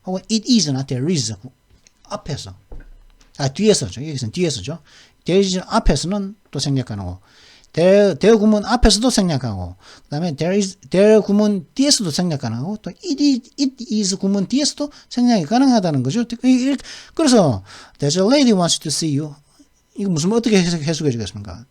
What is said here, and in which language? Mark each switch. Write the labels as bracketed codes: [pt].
[ko] 혹은 it is나 there is 앞에서 뒤에서죠. 여기서는 뒤에서죠. there is 앞에서는 또 생략 가능하고 there 구문 앞에서도 생략하고 그 다음에 there 구문 뒤에서도 생략 가능하고 또 it is 구문 뒤에서도 생략이 가능하다는 거죠. 그래서 [en] there's a lady wants to see you. [ko] 이거 어떻게 해석해 주겠습니까?